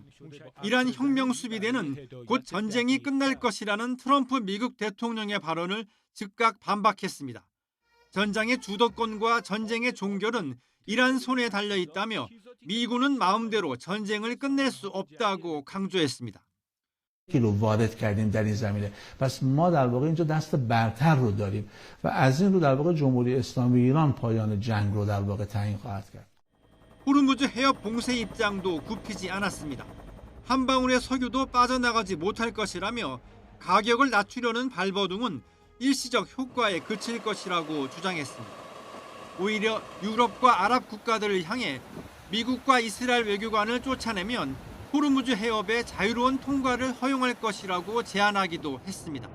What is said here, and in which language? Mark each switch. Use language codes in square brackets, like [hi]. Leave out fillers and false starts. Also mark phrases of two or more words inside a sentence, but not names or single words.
[ko] 이란 혁명 수비대는 곧 전쟁이 끝날 것이라는 트럼프 미국 대통령의 발언을 즉각 반박했습니다. 전장의 주도권과 전쟁의 종결은 이란 손에 달려 있다며 미군은 마음대로 전쟁을 끝낼 수 없다고 강조했습니다. [fa] رو وارد کردیم در این زمینه پس ما در واقع اینجا دست برتر رو داریم و از این رو در واقع جمهوری اسلامی ایران پایان جنگ رو در واقع تعیین خواهد کرد. [ko] 호르무즈 해협 봉쇄 입장도 굽히지 않았습니다. 한 방울의 석유도 빠져나가지 못할 것이라며 가격을 낮추려는 발버둥은 일시적 효과에 그칠 것이라고 주장했습니다. 오히려 유럽과 아랍 국가들을 향해 미국과 이스라엘 외교관을 쫓아내면 호르무즈 해협의 자유로운 통과를 허용할 것이라고 제안하기도 했습니다.